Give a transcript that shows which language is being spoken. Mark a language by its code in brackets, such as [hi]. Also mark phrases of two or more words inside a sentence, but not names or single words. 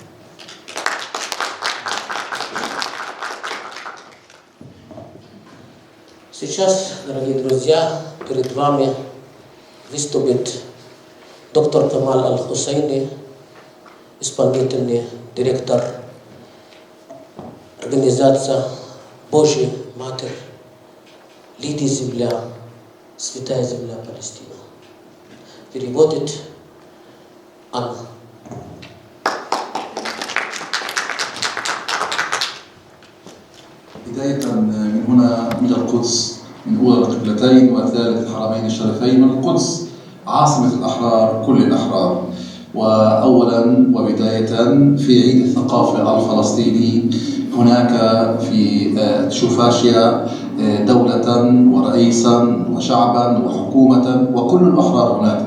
[ru] Сейчас, дорогие друзья, перед вами выступит доктор Камаль Аль-Хусейни, исполнительный директор организации Божья Матерь, Лидия Земля, Святая Земля Палестина. Переводит Анна. [ar] بداية من هنا من القدس، من أولى القبلتين والثالث الحرمين الشريفين، من القدس عاصمة الأحرار كل الأحرار. وأولا وبداية في عيد الثقافة الفلسطيني هناك في تشوفاشيا دولة ورئيسا وشعبا وحكومة وكل الأحرار هناك.